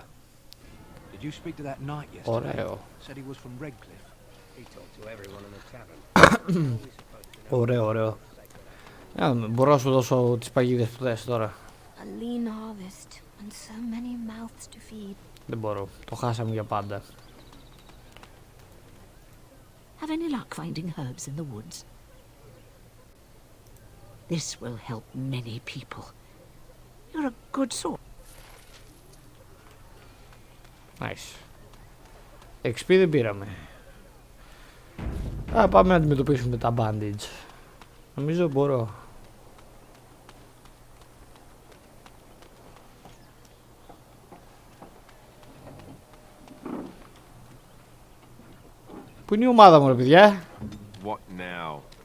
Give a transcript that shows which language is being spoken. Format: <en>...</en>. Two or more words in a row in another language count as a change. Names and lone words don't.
<en>Did you speak to that knight yesterday?</en> <el>Ωραίο.</el> <en>Said he was from Redcliffe. He talked to everyone in the tavern.</en> <el>Ωραίο, ωραίο. Μπορώ να σου δώσω τις παγίδες που θες τώρα.</el> <en>A lean harvest and so many mouths to feed.</en> <el>Δεν μπορώ. Το χάσαμε για πάντα.</el> <en>Have any luck finding herbs in the woods? This will help many people. You're a good sort. Nice.</en> <el>XP δεν πήραμε. Πάμε να αντιμετωπίσουμε τα bandage. Νομίζω μπορώ. Πού είναι η ομάδα μου ρε παιδιά?</el> <en>What now?</en>